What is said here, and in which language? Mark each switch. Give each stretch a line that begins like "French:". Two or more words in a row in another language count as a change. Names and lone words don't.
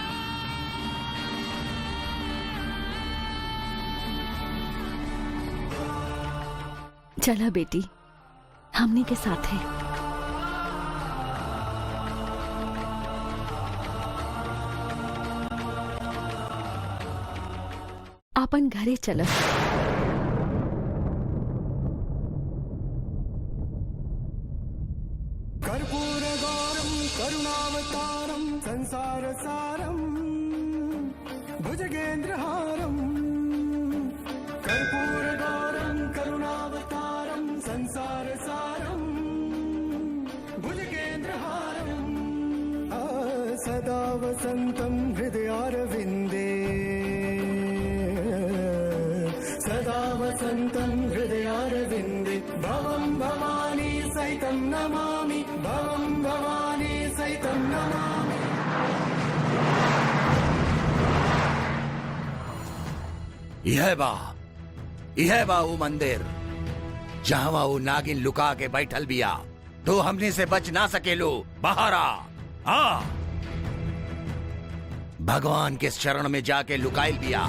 Bhojpuri: चला बेटी, हमनी के साथ है। अपन घरे चलो।
Sanskrit: कर्पूर गौरम करुणावतारम संसार सारम भुजगेंद्रहारम। कर्पूर गौरम करुणावतारम संसार सारम भुजगेंद्रहारम। सदा वसंतम हृदयारविंदे, सदा वसंतं हृदयारविंदे। भवं भवानी सहितं नमामि, भवं भवानी सहितं नमामि।
Bhojpuri: यह बा वो मंदिर जहाँ वो नागिन लुका के बैठल बिया। तो हमने से बच ना सकेलो। बाहर आ। भगवान के शरण में जाके लुकाइल बिया।